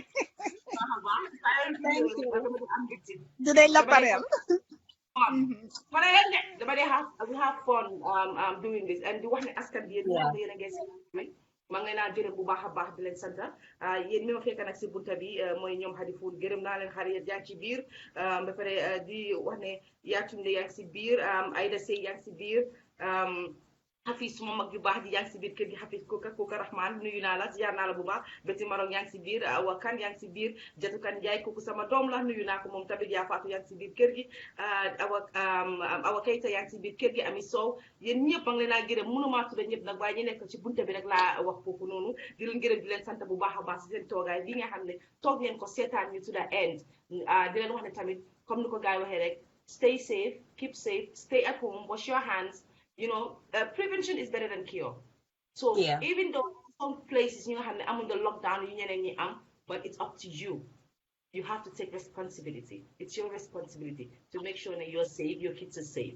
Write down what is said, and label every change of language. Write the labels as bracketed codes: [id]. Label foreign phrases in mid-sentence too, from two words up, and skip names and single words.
[wo] dinañ la pareel. [en] But we have fun doing this and [wo] di wax ne askan bi yéen ñi xam ne yéen a ngi si maa ngi leen a gërëm bu baax a baax di leen sant yéen mi ma fekk nag si bunta bi mooy ñoom Hadi Food gërëm naa leen xarit yaa ngi ci biir ba pare di wax ne Yaatunde yaa ngi si biir Aïda Sey yaa ngi si biir Hafiz suma mag yu baax ji yaa ngi si biir kër gi Hafiz kooka Rahman nuyu naa la ziar naa la bu baax Betty Marong yaa ngi si biir Awa Kan yaa ngi si biir Jatu Kan Njaay kooku sama doom la nuyu naa ko moom tamit yaa faatu yaa ngi si biir kër gi Awa Kayta yaa ngi si biir kër gi Ami Sow yéen ñëpp a ngi leen a gërëm mënumaa tudda ñëpp nag waaye ñu nekk ci bunte bi rek laa wax foofu noonu di leen gërëm di leen sant bu baax a baax si seen toogaay bi nga xam ne toog ngeen ko seetaan ñu [en] to the end [wo] di leen wax ne tamit comme ni ko gars yi waxee rek [en] stay safe keep safe stay at home wash your hands. You know, prevention is better than cure. So even though some places you have the lockdown, but it's up to you. You have to take responsibility. It's your responsibility to make sure that you're safe, your kids are safe.